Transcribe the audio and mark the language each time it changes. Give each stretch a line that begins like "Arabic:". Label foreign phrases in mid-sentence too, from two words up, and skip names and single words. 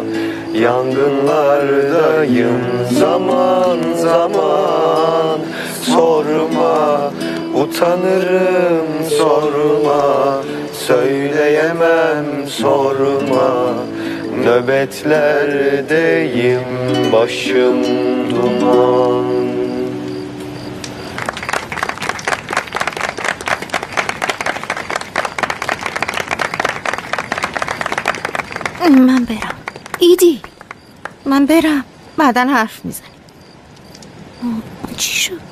Turkish: Yangınlardayım zaman zaman, sorma. Utanırım, sorma, söyleyemem, sorma. Nöbetlerdeyim, başım duman.
Persian: من برم. ایدی من برم، بعداً حرف میزنیم. چی شد؟